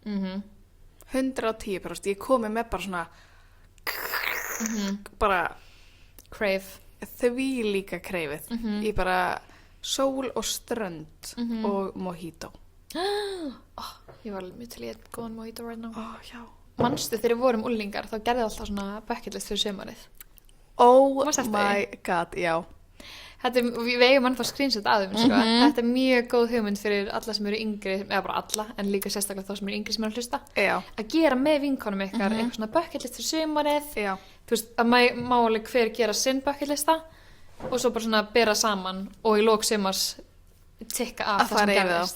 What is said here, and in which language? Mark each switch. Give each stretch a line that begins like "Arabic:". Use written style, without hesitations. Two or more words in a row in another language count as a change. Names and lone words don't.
Icelandic: 110%. Ég komi með bara svona bara crave. Því líka kreifið. Ég bara sól og strönd og mojito. Ég var alveg mjög til ég góðan mojito
English: right now.
Icelandic: Já. Manstu þegar við vorum úlingar þá gerði alltaf svona
English: bucket list
Icelandic: fyrir sumarið.
English: Oh my god,
Icelandic: já. Við eigum ennþá screenshot að þeim, sko. Þetta er mjög góð hugmynd fyrir alla sem eru yngri, eða bara alla, en líka sérstaklega þá sem eru yngri sem eru að hlusta. Já. Að gera með vinkonum ykkar eitthvað svona
English: bucket list
Icelandic: fyrir sumarið. Já. Þú veist, að má alveg hver gera sinn
English: bucket lista
Icelandic: og svo bara svona bera saman og í lok sumars tikka af það sem gerðist.